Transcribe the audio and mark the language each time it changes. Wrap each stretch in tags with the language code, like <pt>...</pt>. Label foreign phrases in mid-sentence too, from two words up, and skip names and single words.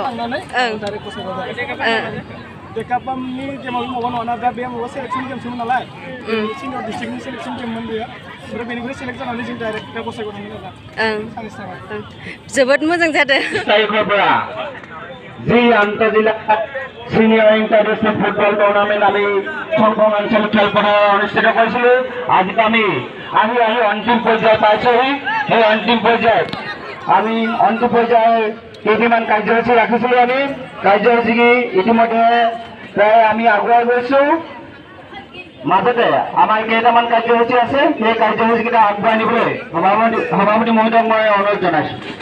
<brx>डाइरेक्ट गसाइगाव देखापामनि गेमाव माबा नङा दा बे माबा</brx> <en>selection game</en> <brx>नालाय</brx> <en>senior district selection game</en> <brx>बेयो ओमफ्राय बेनिफ्राय सेलेक्ट जानानै जों डाइरेक्ट दा गसाइगाव थांगोन आरो सानैसो थाबाय जोबोद मोजां जादों</brx> <as>जी आंतरजिला</as> <en>senior international football tournament</en> <as>আমি সংখ্যক আঞ্চলিক খেলপথাৰ অনুষ্ঠিত কৰিছিলোঁ আজি আমি অন্তিম পৰ্যায় পাইছোঁহি সেই অন্তিম পৰ্যায়ত আমি অন্তিম পৰ্যায়ৰ কেইটিমান কাৰ্যসূচী ৰাখিছিলোঁ আমি কাৰ্যসূচী ইতিমধ্যে প্ৰায় আমি আগুৱাই গৈছোঁ মাজতে আমাৰ কেইটামান কাৰ্যসূচী আছে সেই কাৰ্যসূচীকেইটা আগবঢ়াই নিবলৈ সভাপতি মহোদয়ক মই অনুৰোধ জনাইছোঁ</as>